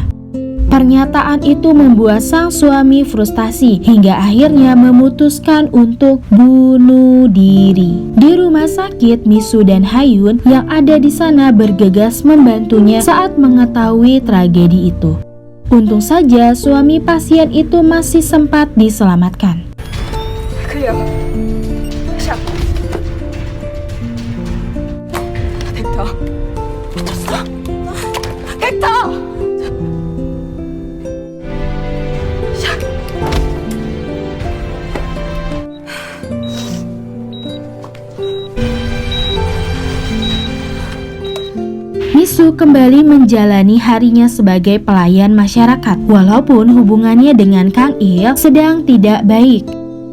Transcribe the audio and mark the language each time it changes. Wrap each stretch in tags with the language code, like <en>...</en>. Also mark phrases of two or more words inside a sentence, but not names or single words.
<id>Pernyataan itu membuat sang suami frustasi hingga akhirnya memutuskan untuk bunuh diri. Di rumah sakit, Misu dan Hayun yang ada di sana bergegas membantunya saat mengetahui tragedi itu. Untung saja suami pasien itu masih sempat diselamatkan.</id> <ko>그래요. 샷. 벡터. 미쳤어? 벡터! 샷.</ko> <id>Misu kembali menjalani harinya sebagai pelayan masyarakat, walaupun hubungannya dengan Kang Il sedang tidak baik.</id>